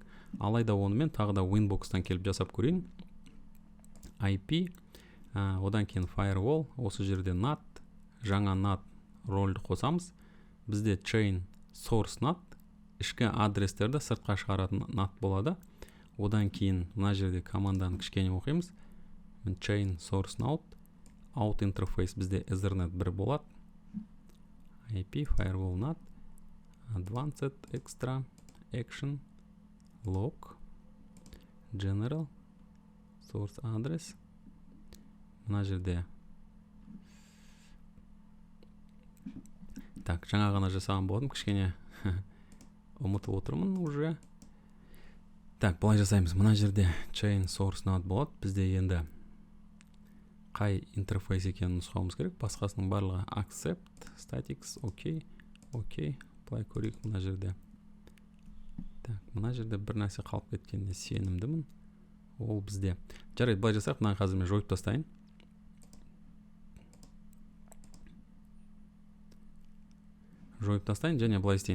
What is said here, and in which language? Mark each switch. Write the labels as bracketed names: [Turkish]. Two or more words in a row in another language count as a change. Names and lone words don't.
[Kazakh] Алайда онымен тағы да Winbox-тан келіп жасап көрейін. IP, одан кейін Firewall, осы жерде NAT, жаңа NAT рөлді қосамыз. Бізде [English] Chain Source NAT, [Kazakh] ішкі адрестерді сыртқа шығаратын NAT болады. Одан кейін мына жерде команданы кішкене оқимыз. [English] Chain Source NAT, Out Interface [Kazakh] бізде Ethernet 1 болады. [English] IP, Firewall NAT, Advanced, Extra, Action, Log, General, Source Address. [Kazakh] Мына жерде так, жаңа ғана жасаған болдым, кішкене ұмытып отырмын уже. Так, бұлай жасаймыз. Мына жерде [English] Chain Source NAT [Kazakh] болады. Бізде енді қай интерфейс екенін нұсқауымыз керек. Басқасының барлығы [English] accept, statics, [Kazakh] окей, былай көрейік мына жерде. Так, мына жерде бір нәрсе қалып кеткеніне сенімдімін. Ол бізде. Жарайды, былай жасақ, мына қазір мен жойып тастайын. Және былай істейін.